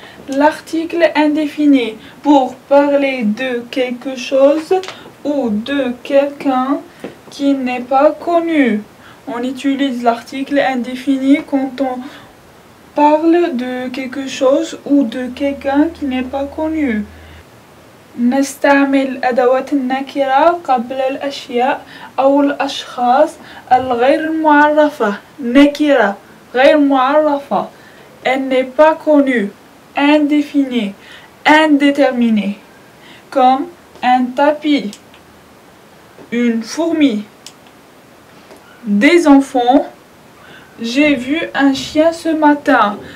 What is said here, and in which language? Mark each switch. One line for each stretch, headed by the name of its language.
French: L'article indéfini pour parler de quelque chose ou de quelqu'un qui n'est pas connu. On utilise l'article indéfini quand on parle de quelque chose ou de quelqu'un qui n'est pas connu.
Arabic: نستعمل أدوات النكرة قبل الأشياء أو الأشخاص الغير معرفة. نكرة غير معرفة.
French: Elle n'est pas connue. Indéfini, indéterminé, comme un tapis, une fourmi. Des enfants, j'ai vu un chien ce matin.